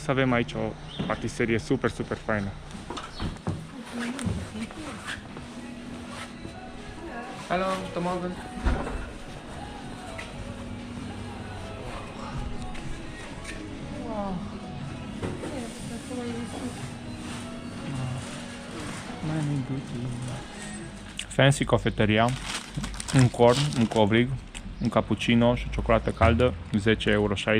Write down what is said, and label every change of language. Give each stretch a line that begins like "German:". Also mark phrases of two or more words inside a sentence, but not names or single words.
Romanian: Avem aici o patiserie super, super faină.
German: Hallo, guten Morgen.
Romanian: Fancy cofetăria, un corn, un covrig, un cappuccino și o ciocolată caldă, 10,60 euro.